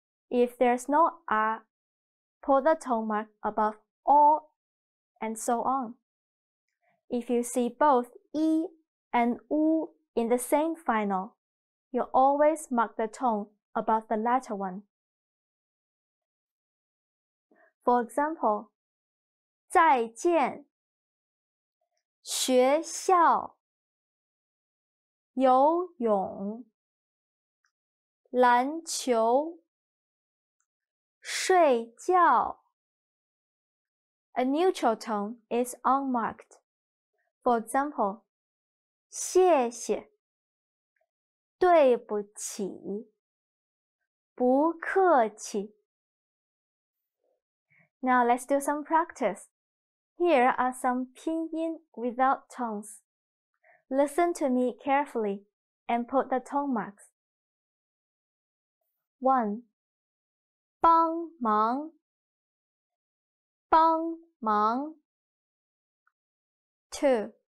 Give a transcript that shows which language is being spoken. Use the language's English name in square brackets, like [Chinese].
[English] If there's no a, put the tone mark above o, and so on. If you see both i and u in the same final, you always mark the tone above the latter one. For example, [Chinese] 再见，学校，游泳，篮球，睡觉。 [English] A neutral tone is unmarked. For example, [Chinese] 谢谢，对不起，不客气。 [English] Now let's do some practice. Here are some pinyin without tones. Listen to me carefully and put the tone marks. [Chinese] 1. 帮忙，帮忙。2.